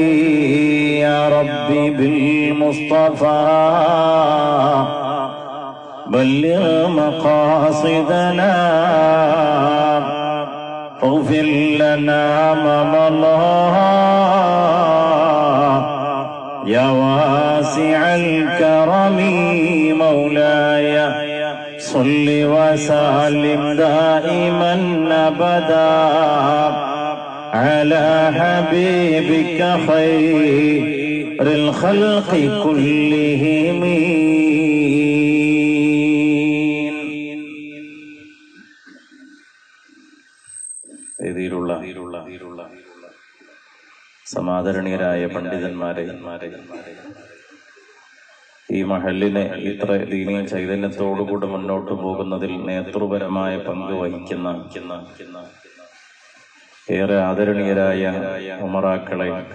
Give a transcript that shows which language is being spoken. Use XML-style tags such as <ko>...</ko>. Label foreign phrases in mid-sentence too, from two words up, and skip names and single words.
<ar>يا ربي بالمصطفى بلغ مقاصدنا اغفر لنا ما مضى يا واسع الكرم. مولاي صل وسلم دائما أبدا على حبيبك خير الخلق كلهم.</ar> <ml>സമാദരണീയരായ പണ്ഡിതന്മാരെ, ഈ മഹല്ലിനെ ഇത്ര ദീനീയ ചൈതന്യത്തോടുകൂടി മുന്നോട്ട് പോകുന്നതിൽ നേതൃപരമായ പങ്ക് വഹിക്കുന്ന ഏറെ ആദരണീയരായ ഉമറാക്കളെ,</ml>